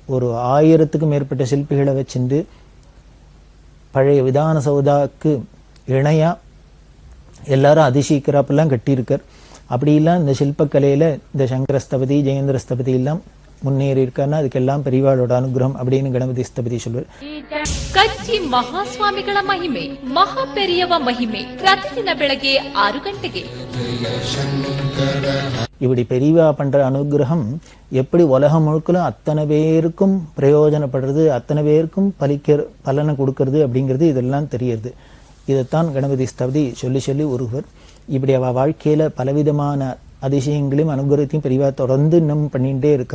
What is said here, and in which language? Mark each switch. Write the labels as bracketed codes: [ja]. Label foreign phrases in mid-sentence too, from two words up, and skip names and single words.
[ta] ஒரு 1000க்கும் மேற்பட்ட சிற்பிகளை வச்சிருந்து பழைய விதான சௌதாக்கு இணையா எல்லாரும் அதிசயிக்கிறாப்பெல்லாம் கட்டியிருக்கார். அப்படிலாம் இந்த சில்பக்கலையில இந்த சங்கரஸ்தபதி, ஜெயேந்திரஸ்தபதி எல்லாம் முன்னேறி இருக்காருன்னா அதுக்கெல்லாம் பெரியவாளோட அனுகிரகம் அப்படின்னு கணபதி ஸ்தபதி சொல்வார். [kn] ಕಚ್ಚಿ ಮಹಾಸ್ವಾಮಿಗಳ ಮಹಿಮೆ, ಮಹಾ ಪೆರಿಯವ ಮಹಿಮೆ ಪ್ರತಿದಿನ ಬೆಳಗ್ಗೆ 6 ಗಂಟೆಗೆ. [ta] இப்படி பெரியவா பண்ற அனுகிரகம் எப்படி உலகம் முழுக்கலும் அத்தனை பேருக்கும் பிரயோஜனப்படுறது, அத்தனை பேருக்கும் பலனை கொடுக்கறது அப்படிங்கிறது இதெல்லாம் தெரியுது. இதைத்தான் கணபதி ஸ்தபதி சொல்லி சொல்லி ஒருவர் இப்படி அவ வாழ்க்கையில பலவிதமான அதிசயங்களையும் அனுகிரகத்தையும் பெரியவா தொடர்ந்து இன்னும் பண்ணிட்டே இருக்கா.